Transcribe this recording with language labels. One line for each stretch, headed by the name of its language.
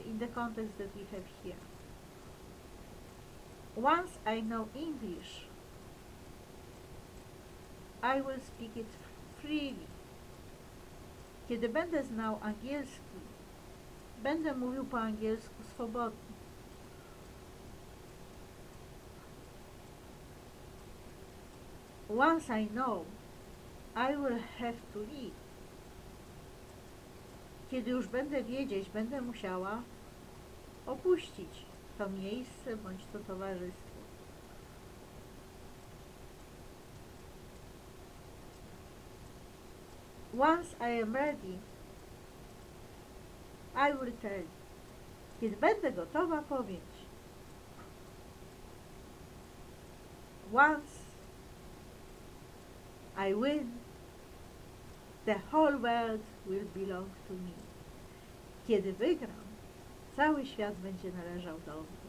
English: In the context that we have here. Once I know English, I will speak it freely.
Polish: Kiedy będę znał angielski, będę mówił po angielsku swobodnie.
English: Once I know, I will have to leave.
Polish: Kiedy już będę wiedzieć, będę musiała opuścić to miejsce bądź to towarzystwo.
English: Once I am ready, I will tell you.
Polish: Kiedy będę gotowa, powiem ci.
English: Once I win, the whole world will belong to me.
Polish: Kiedy wygram, cały świat będzie należał do mnie.